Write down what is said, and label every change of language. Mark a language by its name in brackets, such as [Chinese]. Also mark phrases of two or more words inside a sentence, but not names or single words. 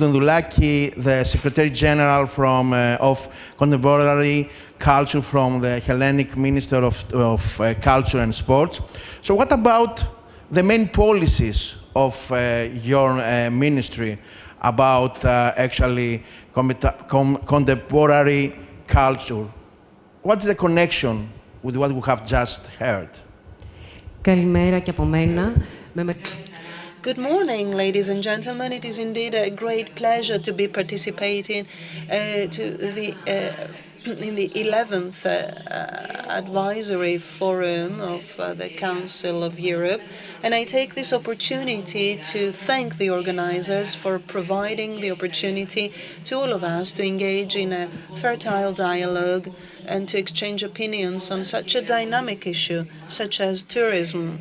[English] Dondoulaki, the Secretary General of Contemporary Culture from the Hellenic Minister of Culture and Sports. So what about the main policies of your ministry about actually contemporary culture? What's the connection with what we have just heard? [Greek] Καλημέρα και από μένα. [English] Good morning, ladies and gentlemen. It is indeed a great pleasure to be participating in the 11th Advisory Forum of the Council of Europe. And I take this opportunity to thank the organizers for providing the opportunity to all of us to engage in a fertile dialogue and to exchange opinions on such a dynamic issue, such as tourism.